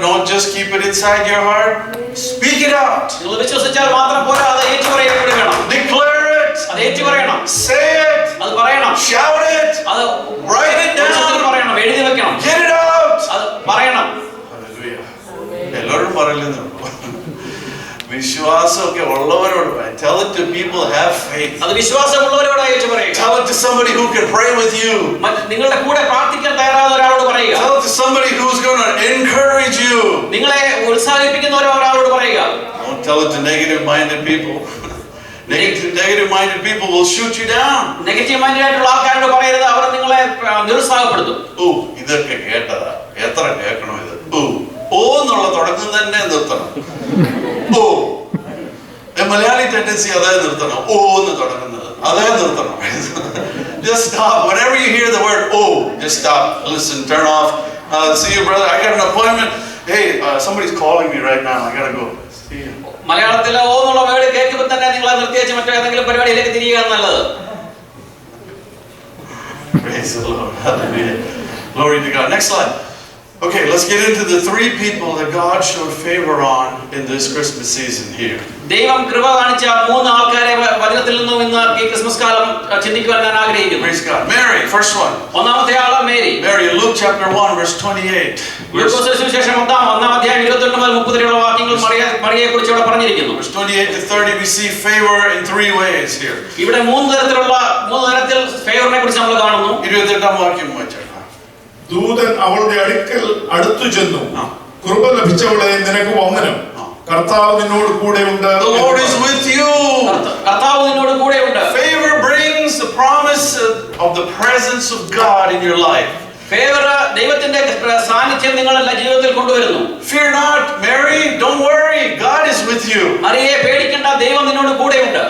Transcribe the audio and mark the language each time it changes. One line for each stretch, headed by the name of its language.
English: Don't just keep it inside your heart. Speak it out.
Malayalam: നിങ്ങൾ വിശ്വസിച്ചാൽ മാത്രം പോരാ, അത് ഏറ്റുപറയുക കൂടി വേണം.
English: Declare it.
Malayalam: അത് ഏറ്റുപറയണം.
English: Say it.
Malayalam: അത് പറയണം.
English: Shout it.
Malayalam: അത്
English: Write it
Malayalam: ഉച്ചത്തിൽ
English: down.
Malayalam: പറയണം, എഴുതി വെക്കണം.
English: Get it out.
Malayalam: അത് പറയണം. Hallelujah. എല്ലാവരും പറയില്ലെന്നേ ഉള്ളൂ. വിശ്വാസമൊക്കെ ഉള്ളവരോട്
English: tell it to people who have faith.
Malayalam: അത് വിശ്വാസമുള്ളവരോട് അയച്ചു പറയുക.
English: Tell it to somebody who can pray with you.
Malayalam: നിങ്ങളുടെ കൂടെ പ്രാർത്ഥിക്കാൻ തയ്യാറായ ഒരാളോട് പറയുക.
English: Tell it to somebody who's going to encourage you.
Malayalam: നിങ്ങളെ ഉത്സാഹിപ്പിക്കുന്ന ഒരാളോട് പറയുക.
English: Don't tell it to negative-minded people. Negative-minded people will shoot you down.
Malayalam: Negative minded ആയിട്ടുള്ള ആൾക്കാരോട് പറയരുത്, അവർ നിങ്ങളെ നിരുത്സാഹപ്പെടുത്തും. ഇതൊക്കെ കേട്ടതാ, എത്ര കേൾക്കണോ ഇത്? ഓ എന്നുള്ള തുടക്കം തന്നെ നിർത്തണം. ഓ മലയാളി ടെൻഡൻസി അതേ നിർത്തണം. ഓ എന്ന് തുടങ്ങുന്നത് അതേ നിർത്തണം.
English: Just stop. Whenever you hear the word oh, just stop. Listen, turn off. See you, brother. I got an appointment. Hey, somebody's calling me right now. I gotta go. See you.
Malayalam: മലയാളത്തിൽ ഓ എന്നുള്ള word കേൾക്കുമ്പോൾ തന്നെ നിങ്ങൾ നിർത്തിവെച്ച് മറ്റേതെങ്കിലും പരിപാടിയിലേക്ക് തിരികെയാണ് നല്ലത്.
English: Praise the Lord. Hallelujah. Glory to God. Next slide. Okay, let's get into the three people that God showed favor on in this Christmas season here.
Malayalam: ദൈവം കൃപ കാണിച്ച മൂന്ന് ആൾക്കാരെ വചനത്തിൽ നിന്നും ഇന്ന് ഈ ക്രിസ്മസ് കാലം ചിന്തിക്കുവാൻ ഞാൻ ആഗ്രഹിക്കുന്നു.
English: Praise God. Mary, first one.
Malayalam: ഒന്നാമത്തെ ആള് Mary.
English: Mary, in Luke chapter 1 verse 28.
Malayalam: ലൂക്കോസിന്റെ സുവിശേഷം ഒന്നാം അധ്യായം 28 മുതൽ 30 വരെയുള്ള വാക്യങ്ങൾ മറിയയെക്കുറിച്ച് ഇവിടെ പറഞ്ഞിരിക്കുന്നു.
English: Verse 28 to 30 we see favor in three ways here.
Malayalam: ഇവിടെ മൂന്ന് തരത്തിൽ ഫേവറിനെ കുറിച്ച് നമ്മൾ കാണുന്നു. 28ാം വാക്യം വായിച്ചാൽ ദൂതൻ അവളുടെ അടുത്തു ചെന്നു, കൃപ ലഭിച്ചവളെ നിനക്ക് വന്ദനം, കർത്താവ് നിന്നോട് കൂടെ ഉണ്ട്.
English: The Lord is with you.
Malayalam: കർത്താവ് നിന്നോട് കൂടെ ഉണ്ട്.
English: Favor brings the promise of the presence of God in your life.
Malayalam: Favour ദൈവത്തിന്റെ സാന്നിധ്യം നിങ്ങളുടെ ജീവിതത്തിൽ കൊണ്ടുവരുന്നു.
English: Fear not, Mary, don't worry, God is with you.
Malayalam: മറിയയെ പേടിക്കണ്ട, ദൈവം നിന്നോട് കൂടെ ഉണ്ട്.